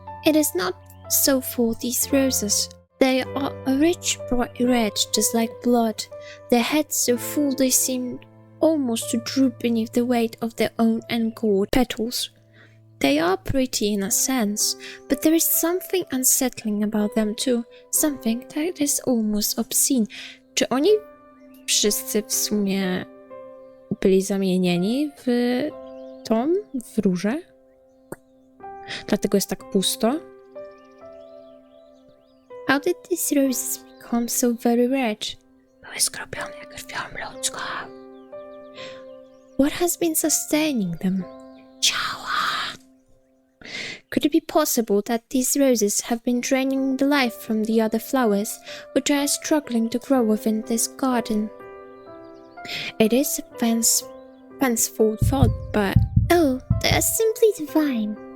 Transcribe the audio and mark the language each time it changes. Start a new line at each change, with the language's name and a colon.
English: It is not so for these roses. They are a rich bright red, just like blood, their heads so full they seem almost to droop beneath the weight of their own engorged petals. They are pretty in a sense, but there is something unsettling about them too, something that is almost obscene.
Polish: Czy oni wszyscy w sumie byli zamienieni w róże? Dlatego jest tak pusto?
English: How did these roses become so very red?
Polish: Były skropione krwią ludzką.
English: What has been sustaining them?
Polish: Ciała.
English: Could it be possible that these roses have been draining the life from the other flowers, which are struggling to grow within this garden? It is a fanciful thought, but... Oh, they are simply divine.